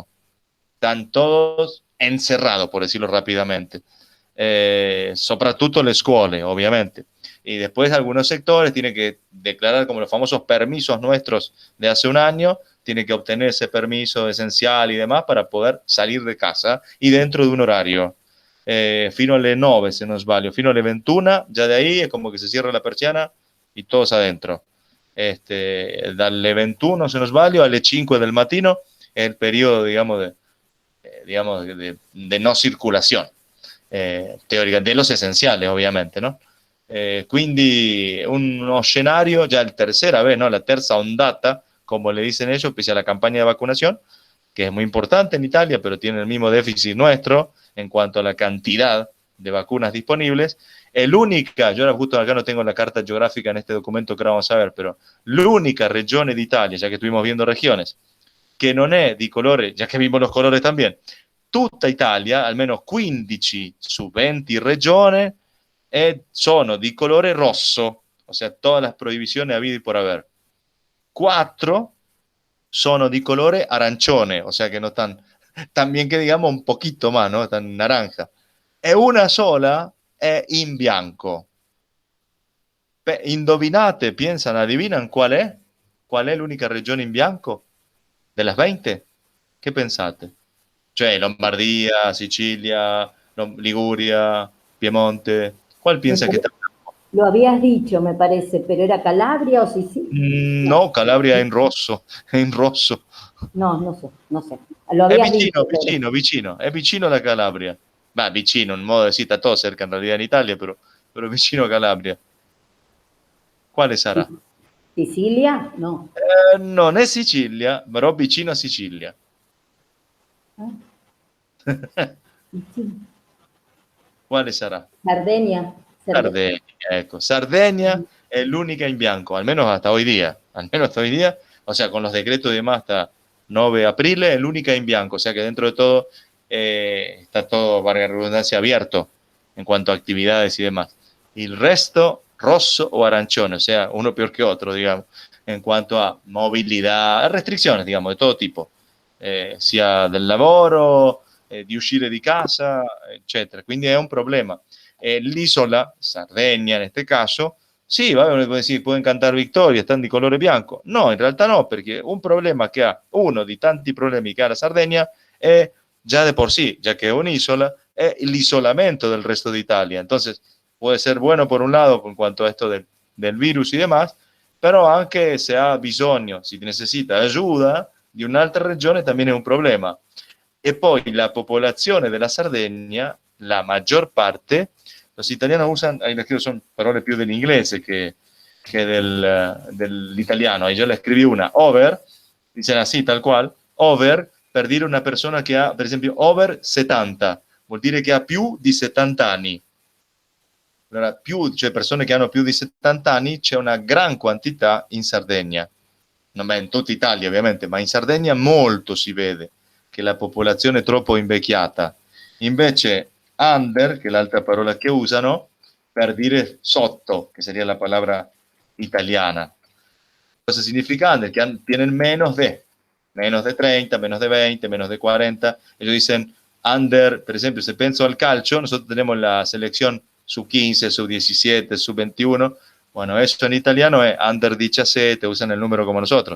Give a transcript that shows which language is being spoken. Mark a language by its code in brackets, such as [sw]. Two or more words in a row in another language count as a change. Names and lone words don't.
[es] Están todos encerrados, por decirlo rápidamente. [it] Soprattutto le scuole, [es] obviamente. Y después algunos sectores tienen que declarar como los famosos permisos nuestros de hace un año, tienen que obtener ese permiso esencial y demás para poder salir de casa y dentro de un horario. [it] Fino alle 9 se non sbaglio, fino alle 21, già [es] da ahí es como que se cierra la persiana y todos adentro. Dalle 21 se non sbaglio alle 5 del mattino è il periodo, digamos, de no circulación, teórica, de los esenciales, obviamente, ¿no? [it] Quindi uno scenario, [es] ya la tercera vez, ¿no? [it] La terza ondata, [es] como le dicen ellos, pese a la campaña de vacunación, que es muy importante en Italia, pero tiene el mismo déficit nuestro en cuanto a la cantidad de vacunas disponibles. El única, yo ahora justo acá no tengo la carta geográfica en este documento que ahora vamos a ver, pero [it] l'unica regione d'Italia, [es] ya que estuvimos viendo regiones, [it] che non è di colore, già che [es] vimos los colores también, [it] tutta Italia, almeno 15 su 20 regioni, sono di colore rosso, [es] o sea, todas las prohibiciones habidas y por haber. [it] 4 sono di colore arancione, [es] o sea que no están, también que digamos un poquito más, ¿no? Están naranja. [it] E una sola è in bianco. Indovinate, [es] piensan, adivinan cuál es? ¿Cuál es [it] l'unica regione in bianco? [es] De las 20? [it] ¿Qué pensate? Cioè, Lombardia, Sicilia, Liguria, Piemonte. [es] ¿Cuál Me piensa que está? Lo habías dicho, me parece, pero ¿era Calabria o Sicilia? No, [it] No, Calabria è in rosso, è in rosso. [es] no, no sé, no sé. Lo [it] È [es] habías [it] vicino, [es] dicho, pero [it] vicino, vicino, è vicino alla Calabria. Ma vicino, in modo sì, sta [es] todo cerca [it] in realtà in Italia, però vicino a Calabria. Quale sarà? Sicilia, no. Non è Sicilia, però vicino a Sicilia. [es] ¿Eh? Sicilia. [it] Quale sarà? Sardegna, Sardegna, ecco. [es] Sardegna es la única en blanco, al menos hasta hoy día. Al menos hasta hoy día, o sea, con los decretos y demás hasta 9 de abril, es la única en blanco. O sea que dentro de todo está todo, valga la redundancia, abierto en cuanto a actividades y demás. Y el resto, [it] rosso o arancione, [es] o sea, uno peor que otro, digamos, en cuanto a movilidad, restricciones, digamos, de todo tipo, [it] sia del lavoro, di uscire di casa, eccetera. Quindi è un problema. L'isola, Sardegna [es] en este caso, [it] sì, sì, [es] pueden cantar vittoria, están [it] di colore bianco. No, in realtà no, perché un problema che ha, uno di tanti problemi che ha la Sardegna è già [es] de por sí, ya que es [it] un'isola, è l'isolamento del resto [es] de Italia. Entonces, puede ser bueno por un lado en cuanto a esto del virus y demás, pero [it] anche se ha bisogno, [es] si necesita ayuda [it] di un'altra regione, [es] también [it] è un problema. E poi la popolazione della Sardegna, la maggior parte, [es] los italianos usan, ahí les escribo, son [it] parole più dell'inglese che dell'italiano, [es] ahí yo le escribí una, over, dicen así, tal cual, over, [it] per dire una persona che ha, per esempio, over 70, vuol dire che ha più di 70 anni. Allora, più, cioè persone che hanno più di 70 anni, c'è una gran quantità in Sardegna. Non è in tutta Italia, ovviamente, ma in Sardegna molto si vede che la popolazione è troppo invecchiata. Invece, under, che è l'altra parola che usano, per dire sotto, che sarebbe la parola italiana. Cosa significa under? [es] Que tienen menos de 30, menos de 20, menos de 40. Ellos dicen under, por ejemplo, si pienso al calcio, nosotros tenemos la selección sub-15, sub-17, sub-21. Bueno, eso en italiano es under 17, usan el número como nosotros.